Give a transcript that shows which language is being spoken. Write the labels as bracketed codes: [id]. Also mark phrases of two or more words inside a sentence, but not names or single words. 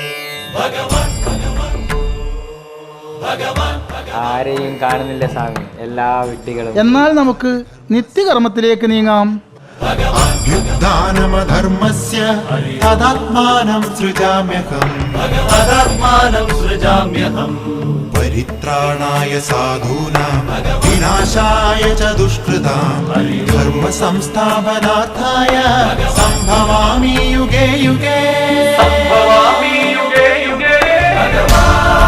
[ml] ആരെയും കാണുന്നില്ല സ്വാമി, എല്ലാ വിഡ്ഢികളും. എന്നാൽ നമുക്ക് നിത്യകർമ്മത്തിലേക്ക് നീങ്ങാം. [sa] अभ्युत्थानमधर्मस्य तदात्मानं सृजाम्यहम् परित्राणाय साधूनां विनाशाय च दुष्कृतां धर्म संस्थापनार्थाय सम्भवामि युगे युगे.